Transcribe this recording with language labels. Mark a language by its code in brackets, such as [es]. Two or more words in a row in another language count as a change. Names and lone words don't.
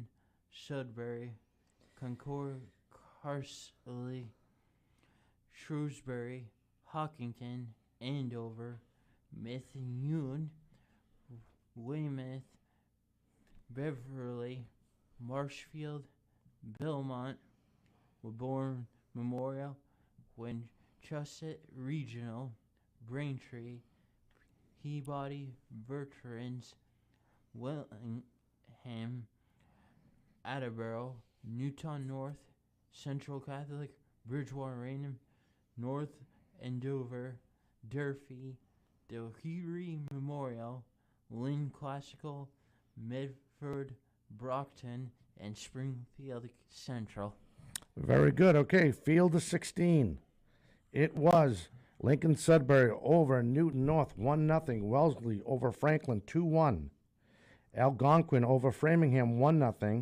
[en] Sudbury, Concord, Carsley, Shrewsbury, Hawkinton, Andover, Methuen, Weymouth, Beverly, Marshfield, Belmont, Woburn Memorial, Winchester Regional, Braintree, Peabody Veterans, Wellingham, Attleboro, Newton North, Central Catholic, Bridgewater Raynham, North Andover, Durfee, Delhiry Memorial, Lynn Classical, Medford, Brockton, and Springfield Central. Very good. Okay, field of 16. It was Lincoln Sudbury over Newton North 1-0. Wellesley over Franklin 2-1. Algonquin over Framingham 1-0.